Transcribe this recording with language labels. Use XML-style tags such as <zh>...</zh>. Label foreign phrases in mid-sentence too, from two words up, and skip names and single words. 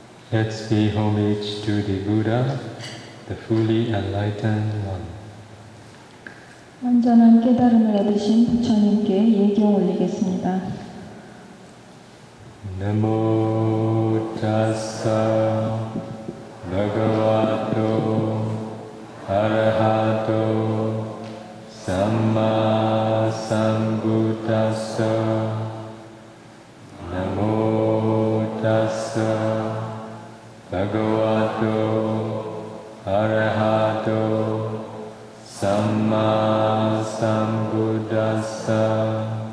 <en>Let's pay homage to the Buddha, the fully enlightened one.</en> <ko>완전한 깨달음을 얻으신 부처님께 예경 올리겠습니다.</ko> <pi>Namo tassa bhagavato arahato samma sambuddhassa. Namo tassa bhagavato arahato samma sambuddhassa.</pi>